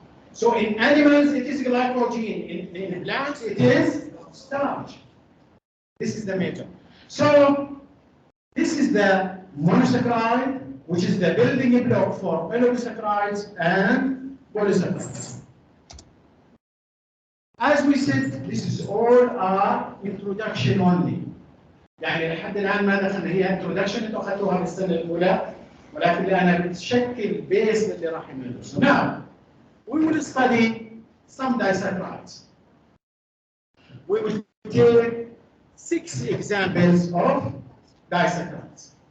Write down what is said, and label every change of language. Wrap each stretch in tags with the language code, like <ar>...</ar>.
<en>So in animals it is glycogen, in plants it is starch. This is the matter. So this is the monosaccharide, which is the building block for oligosaccharides and polysaccharides. As we said, this is all our introduction only.</en> <ar>يعني لحد الآن ما دخلنا هي introduction انتوا أخذتوها بالسنة الأولى ولكن لأنها بتشكل بيس اللي راح ندرسه.</ar> <en>Now, we will study some disaccharides. We will take 6 examples of disaccharides.</en>